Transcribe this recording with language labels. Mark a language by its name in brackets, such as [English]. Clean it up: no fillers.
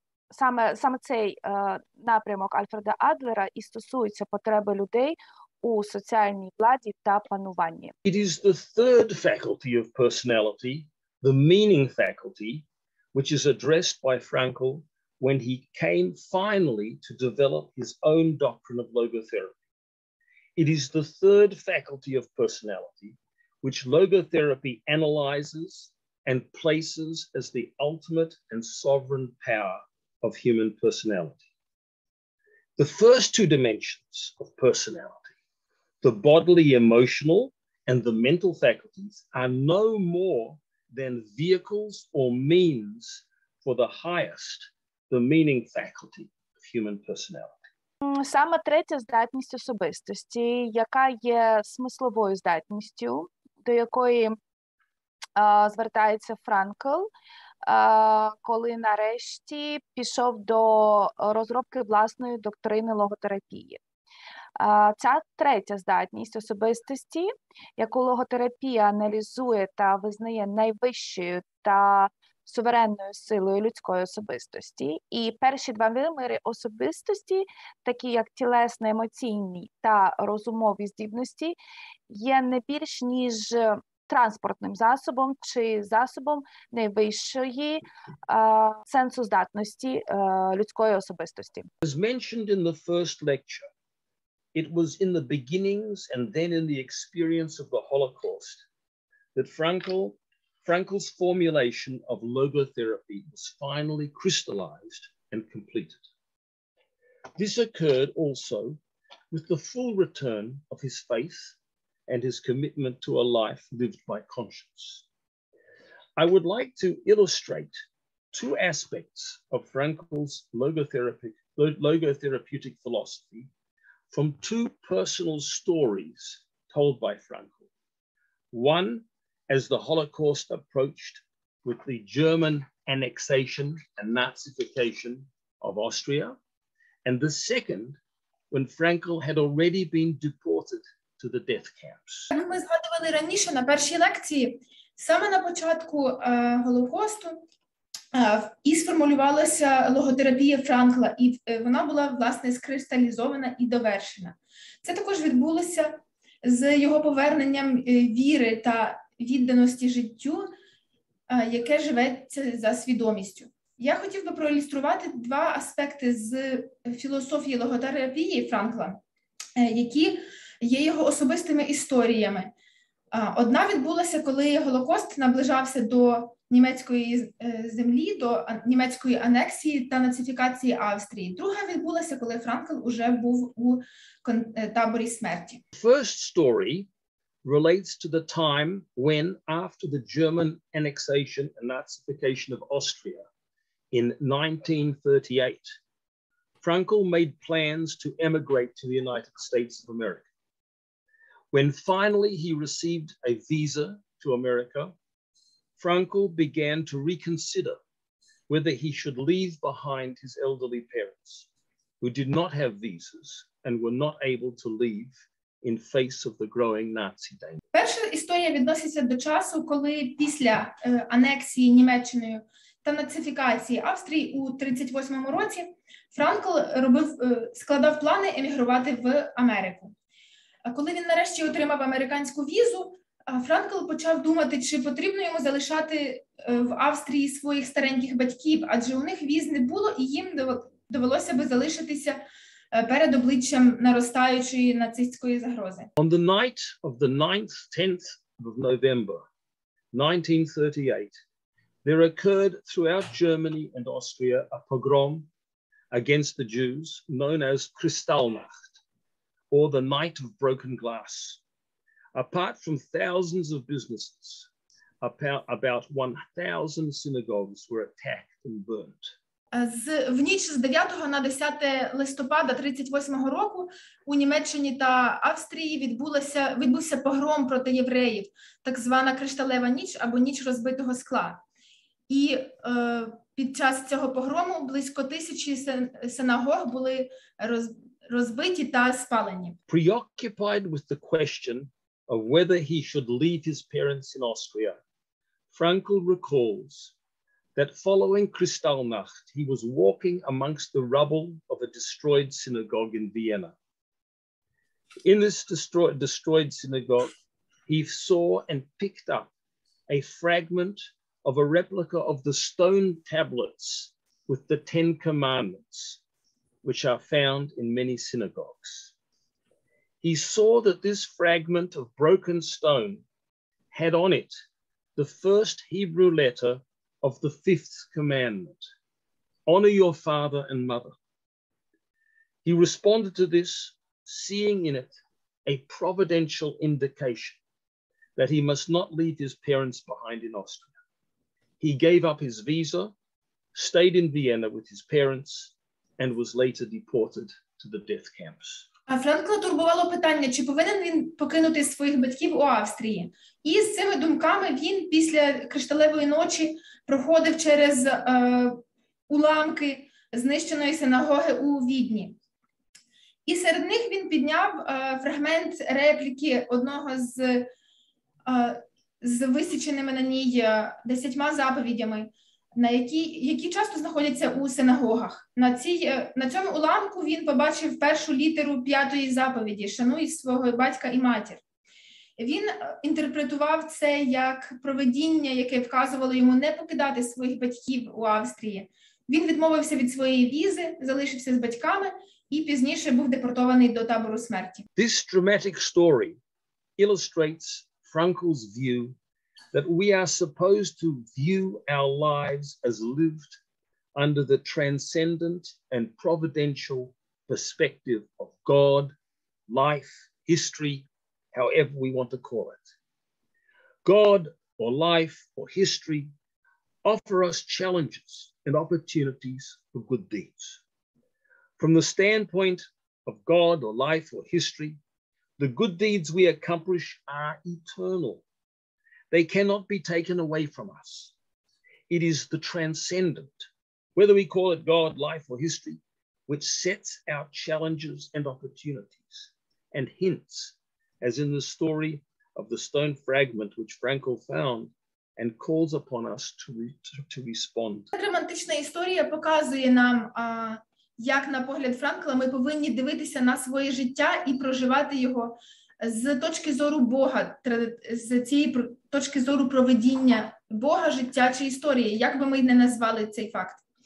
[Ukrainian] Саме цей напрямок Альфреда Адлера і стосується потреби людей у соціальній владі та пануванні. [English] It is the third faculty of personality, the meaning faculty, which is addressed by Frankl when he came finally to develop his own doctrine of logotherapy. It is the third faculty of personality, which logotherapy analyzes and places as the ultimate and sovereign power of human personality. The first two dimensions of personality, the bodily emotional and the mental faculties, are no more than vehicles or means for the highest, the meaning faculty of human personality. [Ukrainian] Саме третя здатність особистості, яка є смисловою здатністю, до якої звертається Франкл, коли нарешті пішов до розробки власної доктрини логотерапії. Ця третя здатність особистості, яку логотерапія аналізує та визнає найвищою та суверенною силою людської особистості. І перші два виміри особистості, такі як тілесно-емоційні та розумові здібності, є не більш ніж транспортним засобом чи засобом найвищої сенсоздатності людської особистості. [English] As mentioned in the first lecture, it was in the beginnings and then in the experience of the Holocaust that Frankl Frankl's formulation of logotherapy was finally crystallized and completed. This occurred also with the full return of his faith and his commitment to a life lived by conscience. I would like to illustrate two aspects of Frankl's logotherapeutic philosophy from two personal stories told by Frankl. One, as the Holocaust approached with the German annexation and Nazification of Austria, and the second, when Frankl had already been deported to the death camps. [Ukrainian] Ми згадували раніше на першій лекції, саме на початку Голокосту і сформулювалася логотерапія Франкла, і вона була, власне, скристалізована і довершена. Це також відбулося з його поверненням віри та відданості життю, яке живеться за свідомістю. Я хотів би проілюструвати два аспекти з філософії логотерапії Франкла, які є його особистими історіями. Одна відбулася, коли Голокост наближався до німецької землі, до німецької анексії та нацифікації Австрії. Друга відбулася, коли Франкл уже був у таборі смерті. [English] First story relates to the time when, after the German annexation and Nazification of Austria in 1938, Frankl made plans to emigrate to the United States of America. When finally he received a visa to America, Frankl began to reconsider whether he should leave behind his elderly parents, who did not have visas and were not able to leave in face of the growing Nazi danger. [Ukrainian] Перша історія відноситься до часу, коли після анексії Німеччиною та нацифікації Австрії у 1938 році Франкл складав плани емігрувати в Америку. Коли він нарешті отримав американську візу, Франкл почав думати, чи потрібно йому залишати в Австрії своїх стареньких батьків, адже у них віз не було, і їм довелося би залишитися перед обличчям наростаючої нацистської загрози. [English] On the night of the 10th of November 1938, there occurred throughout Germany and Austria a pogrom against the Jews known as Kristallnacht, or the Night of Broken Glass. Apart from thousands of businesses, about 1,000 synagogues were attacked and burnt. [Ukrainian] В ніч з 9 на 10 листопада 1938 року у Німеччині та Австрії відбувся погром проти євреїв, так звана Кришталева ніч або ніч розбитого скла. І під час цього погрому близько 1000 синагог були розбиті та спалені. [English] Preoccupied with the question of whether he should leave his parents in Austria, Frankl recalls that following Kristallnacht, he was walking amongst the rubble of a destroyed synagogue in Vienna. In this destroyed synagogue, he saw and picked up a fragment of a replica of the stone tablets with the 10 Commandments, which are found in many synagogues. He saw that this fragment of broken stone had on it the first Hebrew letter of the 5th commandment, honor your father and mother. He responded to this, seeing in it a providential indication that he must not leave his parents behind in Austria. He gave up his visa, stayed in Vienna with his parents, and was later deported to the death camps. [Ukrainian] А Франкла турбувало питання, чи повинен він покинути своїх батьків у Австрії. І з цими думками він після Кришталевої ночі проходив через уламки знищеної синагоги у Відні. І серед них він підняв фрагмент репліки одного з висіченими на ній 10 заповідями, які часто знаходяться у синагогах. На цьому уламку він побачив першу літеру 5-ї заповіді «Шануй свого батька і матір». Він інтерпретував це як провидіння, яке вказувало йому не покидати своїх батьків у Австрії. Він відмовився від своєї візи, залишився з батьками і пізніше був депортований до табору смерті. [English] This dramatic story illustrates Frankl's view that we are supposed to view our lives as lived under the transcendent and providential perspective of God, life, history, however we want to call it. God or life or history offer us challenges and opportunities for good deeds. From the standpoint of God or life or history, the good deeds we accomplish are eternal. They cannot be taken away from us. It is the transcendent, whether we call it God, life, or history, which sets out challenges and opportunities and hints, as in the story of the stone fragment which Fранкл found, and calls upon us to respond. [Ukrainian] Романтична історія показує нам, як, на погляд Франкла, ми повинні дивитися на своє життя і проживати його з точки зору Бога, з цієї точки зору проведіння Бога, життя чи історії, як би ми не назвали цей факт.